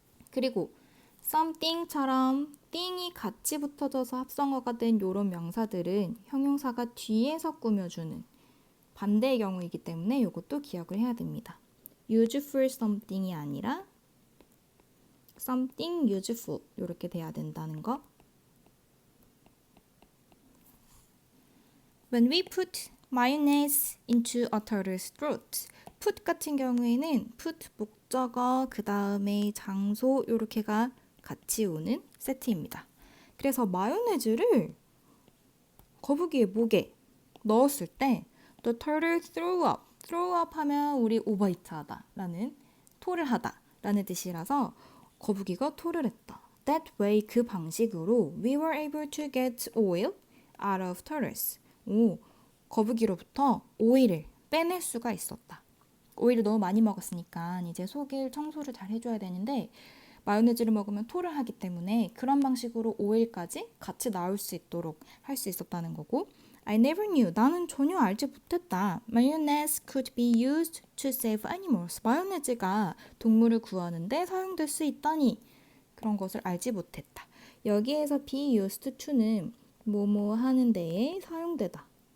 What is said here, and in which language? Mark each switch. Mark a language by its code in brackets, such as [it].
[ko] 그리고 something처럼 thing이 같이 붙어져서 합성어가 된 이런 명사들은 형용사가 뒤에서 꾸며주는 반대의 경우이기 때문에 이것도 기억을 해야 됩니다. useful something이 아니라 something useful 이렇게 돼야 된다는 거. [en] When we put mayonnaise into a turtle's throat. [ko] put 같은 경우에는 put 목적어 그 다음에 장소 이렇게가 같이 오는 세트입니다. 그래서 마요네즈를 거북이의 목에 넣었을 때 [en] the turtle threw up. [ko] throw up 하면 우리 오버히트 하다 라는 토를 하다 라는 뜻이라서 거북이가 토를 했다. [en] That way [ko] 그 방식으로 [en] we were able to get oil out of turtles. [ko] 거북이로부터 오일을 빼낼 수가 있었다. 오일을 너무 많이 먹었으니까 이제 속을 청소를 잘 해줘야 되는데 마요네즈를 먹으면 토를 하기 때문에 그런 방식으로 오일까지 같이 나올 수 있도록 할 수 있었다는 거고 [en] I never knew. [ko] 나는 전혀 알지 못했다. [en] Mayonnaise could be used to save animals. [ko] 마요네즈가 동물을 구하는데 사용될 수 있다니 그런 것을 알지 못했다. 여기에서 be used to는 뭐뭐 하는 데에 사용되다.